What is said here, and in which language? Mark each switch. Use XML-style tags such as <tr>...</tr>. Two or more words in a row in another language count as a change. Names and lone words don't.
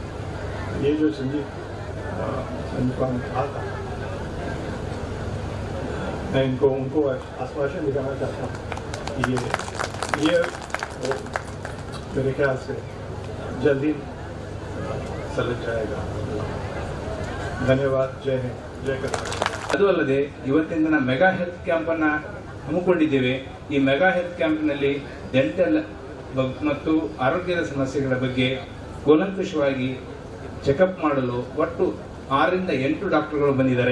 <hi>ये जो संजीव ने कहा था, मैं उनको आश्वासन दिलाना चाहता हूँ कि ये मेरे ख्याल से जल्दी सलग जाएगा।</hi> <kn>ಧನ್ಯವಾದ. ಜೈ ಹಿಂದ್, ಜೈ ಕರ್ನಾಟಕ. ಅದು ಅಲ್ಲದೆ ಇವತ್ತಿನ ದಿನ</kn> <en>mega health</en> <kn>ಕ್ಯಾಂಪನ್ನು ಹಮ್ಮಿಕೊಂಡಿದ್ದೇವೆ. ಈ</kn> <en>mega health</en> <kn>ಕ್ಯಾಂಪ್ನಲ್ಲಿ ಡೆಂಟಲ್ ಮತ್ತು ಆರೋಗ್ಯದ ಸಮಸ್ಯೆಗಳ ಬಗ್ಗೆ ಕೂಲಂಕಷವಾಗಿ ಚೆಕಪ್ ಮಾಡಲು ಒಟ್ಟು 6 ರಿಂದ 8 ಡಾಕ್ಟರ್ಗಳು ಬಂದಿದ್ದಾರೆ.</kn>